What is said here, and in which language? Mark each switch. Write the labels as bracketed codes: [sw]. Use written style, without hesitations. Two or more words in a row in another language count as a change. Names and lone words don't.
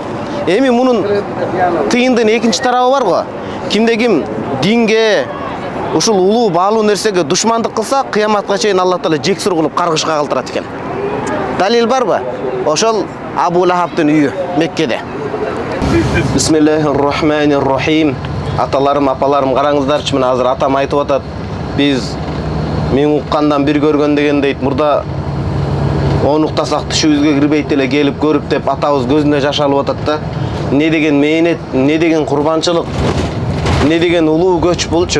[ky] Эми мунун тыйындын экинчи тарабы бар го. Кимде ким динге, ушул улуу баалуу нерсеге душмандык кылса, кыяматка чейин Аллах Таала жексур кылып каргышка калтырат экен. Далил барбы? Ошол Абу Лахабтын үйү Меккеде. [ar] بسم الله الرحمن الرحيم. [ky] Аталарым, апаларым, караңыздарчы, мына азыр атам айтып атат. Биз мен уккандан бир көргөн деген дейт. Мурда онуктасак түшүбүзгө кирбейт эле келип көрүп деп атабыз көзүнө жаш алып атат да. Не деген мээнет, не деген курбанчылык, не деген улуу көч булчу.